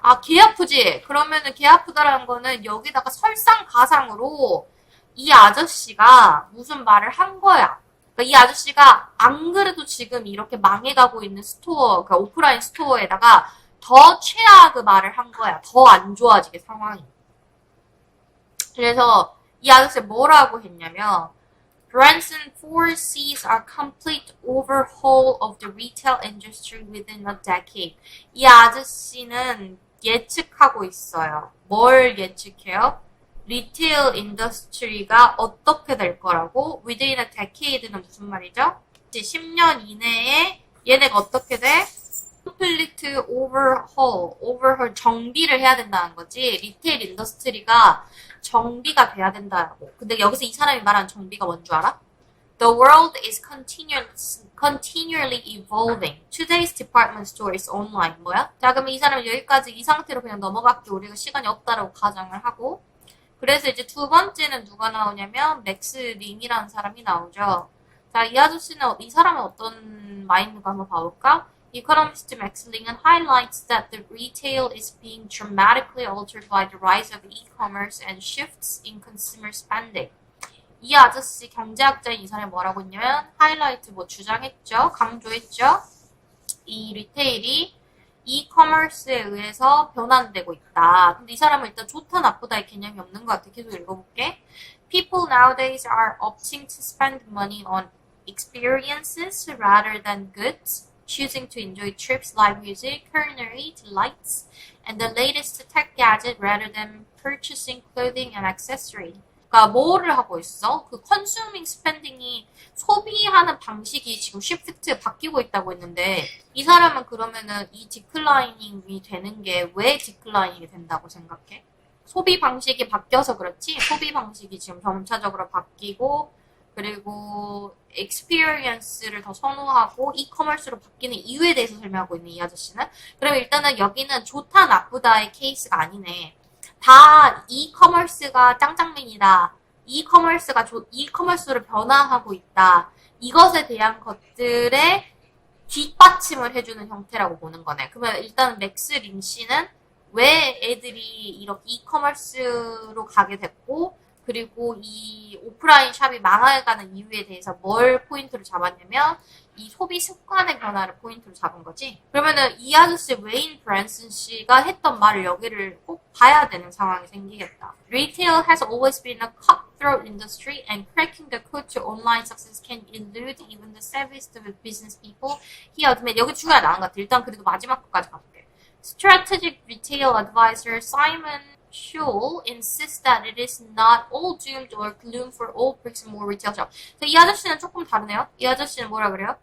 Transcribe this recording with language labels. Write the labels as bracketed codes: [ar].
[ko] 아 개 아프지? 그러면은 개 아프다라는 거는 여기다가 설상가상으로 이 아저씨가 무슨 말을 한 거야. 그러니까 이 아저씨가 안 그래도 지금 이렇게 망해가고 있는 스토어, 그러니까 오프라인 스토어에다가 더 최악의 말을 한 거야. 더 안 좋아지게 상황이. 그래서 이 아저씨 뭐라고 했냐면 [en] Branson foresees a complete overhaul of the retail industry within a decade. [ko] 이 아저씨는 예측하고 있어요. 뭘 예측해요? 리테일 인더스트리가 어떻게 될 거라고? [en] Within a decade [ko] 는 무슨 말이죠? 10년 이내에 얘네가 어떻게 돼? [en] complete overhaul, [ko] 정비를 해야 된다는 거지. 리테일 인더스트리가 정비가 돼야 된다고. 근데 여기서 이 사람이 말하는 정비가 뭔 줄 알아? [en] The world is continually evolving. Today's department store is online. [ko] 뭐야? 자, 그러면 이 사람은 여기까지 이 상태로 그냥 넘어갈게. 우리가 시간이 없다라고 가정을 하고. 그래서 이제 두 번째는 누가 나오냐면 맥스 링이라는 사람이 나오죠. 자, 이 아저씨는, 이 사람은 어떤 마인드가 한번 봐볼까? [en] Economist Max Ling은 highlights that the retail is being dramatically altered by the rise of e-commerce and shifts in consumer spending. [ko] 이 아저씨 경제학자인 이 사람이 뭐라고 했냐면 하이라이트 뭐 주장했죠. 강조했죠. 이 리테일이 e-commerce에 의해서 변환되고 있다. 근데 이 사람은 일단 좋다 나쁘다의 개념이 없는 것 같아. 계속 읽어볼게. [en] People nowadays are opting to spend money on experiences rather than goods. Choosing to enjoy trips, live music, culinary delights, and the latest tech gadget rather than purchasing clothing and accessory. [ko] 그러니까 뭐를 하고 있어? 그 [en] consuming spending [ko] 이 소비하는 방식이 지금 shift 바뀌고 있다고 했는데 이 사람은 그러면은 이 디클라이닝이 되는 게 왜 디클라이닝이 된다고 생각해? 소비 방식이 바뀌어서 그렇지? 소비 방식이 지금 점차적으로 바뀌고 그리고 experience를 더 선호하고 이커머스로 바뀌는 이유에 대해서 설명하고 있는 이 아저씨는 그러면 일단은 여기는 좋다 나쁘다의 케이스가 아니네. 다 이커머스가 짱짱맨이다. 이커머스로 변화하고 있다. 이것에 대한 것들에 뒷받침을 해주는 형태라고 보는 거네. 그러면 일단 맥스 린 씨는 왜 애들이 이렇게 이커머스로 가게 됐고 그리고 이 오프라인 샵이 망해가는 이유에 대해서 뭘 포인트로 잡았냐면 이 소비 습관의 변화를 포인트로 잡은 거지. 그러면은 이 아저씨 웨인 브랜슨 씨가 했던 말을 여기를 꼭 봐야 되는 상황이 생기겠다. [en] Retail has always been a cutthroat industry and cracking the code to online success can elude even the savviest of business people. [ko] Here, 여기 중요한 나온 것 같아. 일단 그래도 마지막 것까지 가볼게. [en] Strategic Retail Advisor Simon Schul insists that it is not all doomed or gloom for all bricks and mortar retail shops. [ko] 이 아저씨는 조금 다르네요. 이 아저씨는 뭐라 그래요?